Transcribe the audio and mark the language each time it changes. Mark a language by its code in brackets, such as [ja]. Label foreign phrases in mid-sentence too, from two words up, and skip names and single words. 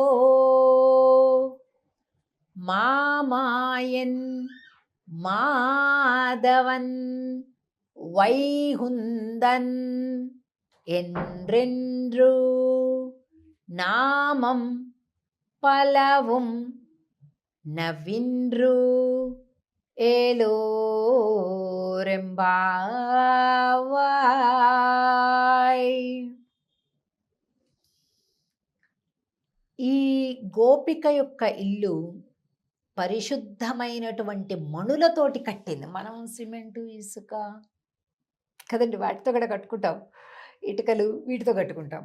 [ta] மாமாயன் மாதவன் வைகுந்தன் என்றென்று நாமம் பலவும் நவின்று ఏలోరెంబావాయ్. [te] ఈ గోపిక యొక్క ఇల్లు పరిశుద్ధమైనటువంటి మణులతోటి కట్టింది. మనం సిమెంటు ఇసుక కదండి వాటితో కూడా కట్టుకుంటాం, ఇటుకలు వీటితో కట్టుకుంటాం.